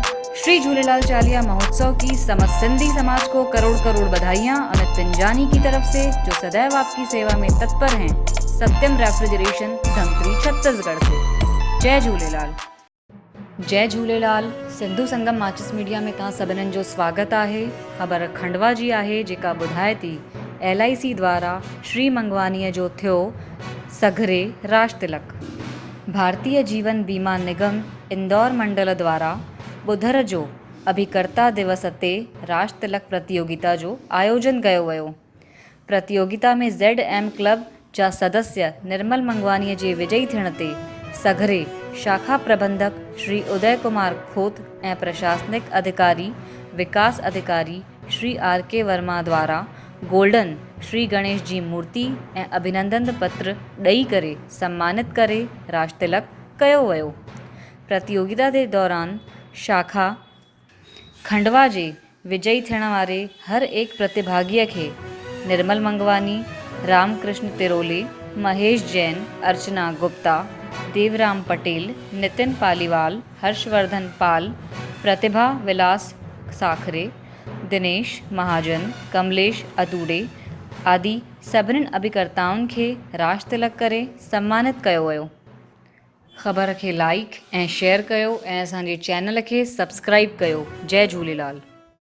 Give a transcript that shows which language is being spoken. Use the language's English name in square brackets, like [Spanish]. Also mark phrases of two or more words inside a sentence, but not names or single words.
[Hindi] श्री झूलेलाल चालीहा महोत्सव की समस्त सिंधी समाज को करोड़ करोड़ बधाइयाँ अमित पिंजानी की तरफ से, जो सदैव आपकी सेवा में तत्पर हैं। सत्यम रेफ्रिजरेशन, धमतरी, छत्तीसगढ़ से। [Sindhi] जय झूलेलाल। जय झूलेलाल। सिंधु संगम माचिस मीडिया में तव्हां सभिनीनि जो स्वागत आहे। ख़बर खंडवा जी आहे, जेका ॿुधाए थी LIC द्वारा श्री मंगवानीअ जो थियो सघरे राज तिलक। भारतीय जीवन बीमा निगम इंदौर मंडल द्वारा बुधर जो अभिकर्ता दिवस ते राज तिलक प्रतियोगिता जो आयोजन कयो वियो। प्रतियोगिता में ZM क्लब जा सदस्य निर्मल मंगवानीअ जे विजयी थियण ते सघरे शाखा प्रबंधक श्री उदय कुमार खोत ऐं प्रशासनिक अधिकारी विकास अधिकारी श्री RK वर्मा द्वारा गोल्डन श्री गणेश जी मूर्ति ऐं अभिनंदन पत्र ॾेई करे सम्मानित करे राज तिलक कयो वियो। प्रतियोगिता जे दौरान शाखा खंडवा जे विजयी थियण वारे हर एक प्रतिभागीअ खे निर्मल मंगवानी, रामकृष्ण तिरोले, महेश जैन, अर्चना गुप्ता, देवराम पटेल, नितिन पालीवाल, हर्षवर्धन पाल, प्रतिभा विलास साखरे, दिनेश महाजन, कमलेश अदूड़े आदि सभिनीनि अभिकर्ताउनि खे राज तिलक करे सम्मानित कयो वियो। ख़बर खे लाइक ऐं शेयर कयो ऐं असांजे चैनल खे सब्सक्राइब कयो। जय झूलेलाल।